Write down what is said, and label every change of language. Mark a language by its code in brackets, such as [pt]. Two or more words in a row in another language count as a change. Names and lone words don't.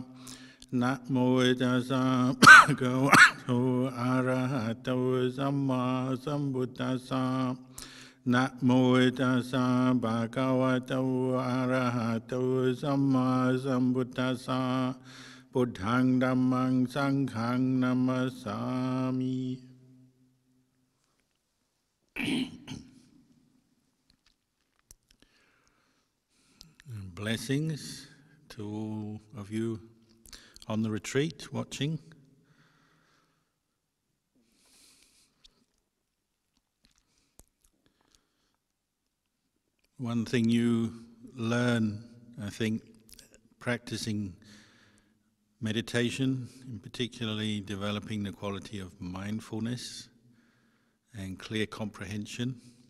[pi] Namo tassa bhagavato arahato samma sambuddhassa. Namo tassa bhagavato arahato samma sambuddhassa. Buddhang dhammang sanghang namasami. [en] Blessings to all of you on the retreat watching. One thing you learn, I think, practicing meditation, in particularly developing the quality of mindfulness and clear comprehension,